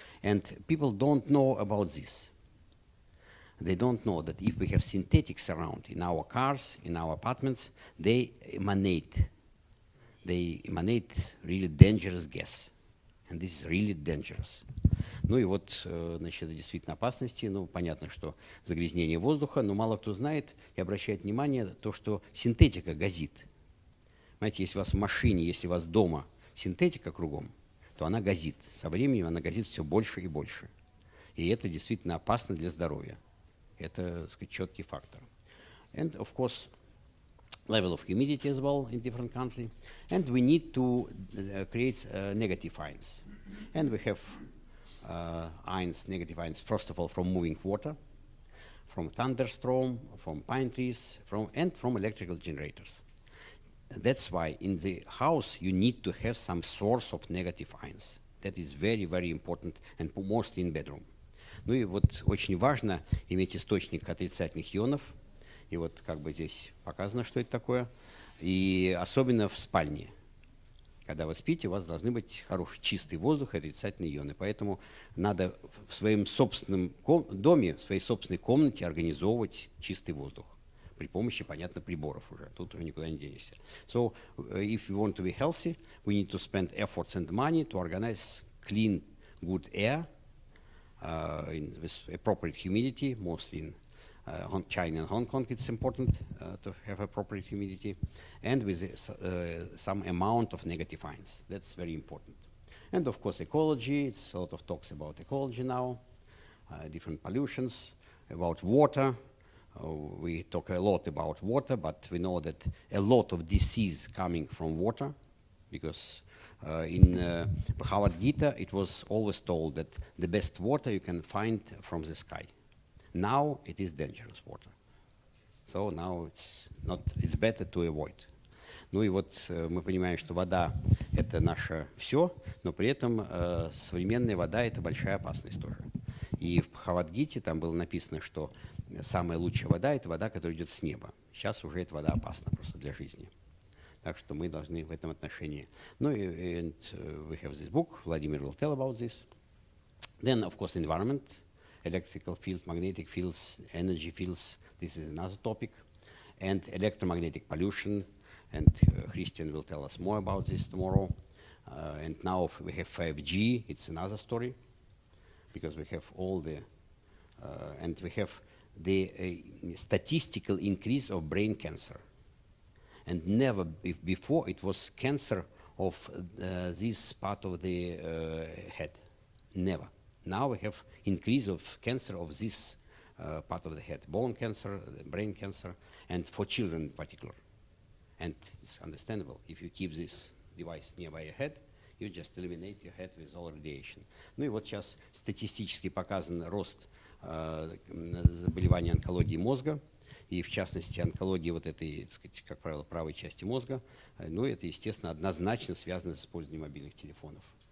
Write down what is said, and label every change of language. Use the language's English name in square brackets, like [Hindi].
[English] And people don't know about this. They don't know that if we have synthetics around in our cars, in our apartments, they emanate really dangerous gas. And this is really dangerous. [Russian] Ну и вот, значит, это действительно опасности. Ну, понятно, что загрязнение воздуха, но мало кто знает и обращает внимание на то, что синтетика газит. Знаете, если у вас в машине, если у вас дома синтетика кругом, то она газит. Со временем она газит все больше и больше. И это действительно опасно для здоровья. Это, так сказать, четкий фактор. [English] And, of course, level of humidity as well in different countries. And we need to create negative ions. And we have ions, negative ions, first of all, from moving water, from thunderstorm, from pine trees, and from electrical generators. That's why in the house you need to have some source of negative ions. That is very, very important, and mostly in bedroom. [Russian] Ну и вот очень важно иметь источник отрицательных ионов. И вот как бы здесь показано, что это такое. И особенно в спальне. Когда вы спите, у вас должны быть хороший чистый воздух и отрицательные ионы. Поэтому надо в своем собственном доме, в своей собственной комнате организовывать чистый воздух. При помощи, понятно, приборов уже. Тут уже никуда не денешься. [English] So, if you want to be healthy, we need to spend efforts and money to organize clean, good air with appropriate humidity, mostly in China and Hong Kong. It's important to have appropriate humidity, and with some amount of negative ions. That's very important. And of course, ecology. It's a lot of talks about ecology now, different pollutions, about water. We talk a lot about water, but we know that a lot of disease coming from water, because in Bhagavad Gita, it was always told that the best water you can find from the sky. Now it is dangerous water. So now it's better to avoid. [Russian] Ну и вот мы понимаем, что вода – это наше все, но при этом современная вода – это большая опасность тоже. И в Бхагавад-гите там было написано, что самая лучшая вода – это вода, которая идет с неба. Сейчас уже эта вода опасна просто для жизни. Так что мы должны в этом отношении. Ну и [English] we have this book, Vladimir will tell about this. Then, of course, environment, electrical fields, magnetic fields, energy fields. This is another topic. And electromagnetic pollution. And Christian will tell us more about this tomorrow. And now we have 5G. It's another story. Because we have all the, and we have the statistical increase of brain cancer. And never before it was cancer of this part of the head. Never. Now we have increase of cancer of this part of the head. Bone cancer, brain cancer, and for children in particular. And it's understandable. If you keep this device nearby your head, you just eliminate your head with all radiation. [Russian] Ну и вот сейчас статистически показан рост заболеваний онкологии мозга. и в частности онкология вот этой, так сказать, как правило, правой части мозга, ну, это, естественно, однозначно связано с использованием мобильных телефонов.